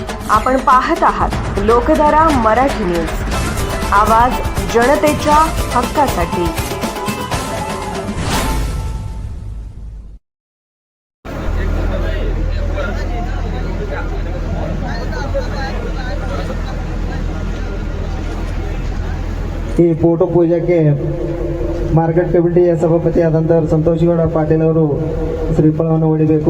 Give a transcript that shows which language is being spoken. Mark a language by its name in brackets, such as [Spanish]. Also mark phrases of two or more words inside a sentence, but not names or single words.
[Marathi] आपण पाहत आहात लोकधारा मराठी न्यूज, आवाज जनतेच्या हक्कासाठी। [Kannada] ಈ ಫೋಟೋ ಪೂಜೆಗೆ ಮಾರ್ಕೆಟ್ ಕಮಿಟಿಯ ಸಭಾಪತಿ ಆದಂಥ ಸಂತೋಷಗೌಡ ಪಾಟೀಲ್ ಅವರು ಶ್ರೀಫಲವನ್ನು ಹೊಡಿಬೇಕು।